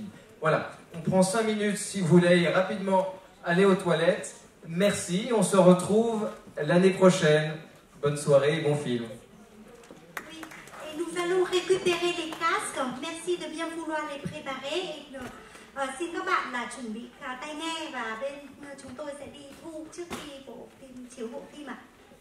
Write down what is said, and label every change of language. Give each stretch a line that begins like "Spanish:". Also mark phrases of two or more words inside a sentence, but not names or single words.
French: Voilà, on prend 5 minutes si vous voulez rapidement aller aux toilettes. Merci, on se retrouve l'année prochaine. Bonne soirée et bon film. Oui, et nous allons récupérer les casques. Merci de bien vouloir les préparer.
Vietnamese: Et xin các bạn là chuẩn bị tai nghe và bên chúng tôi sẽ đi thu trước khi bộ phim chiếu bộ phim ạ.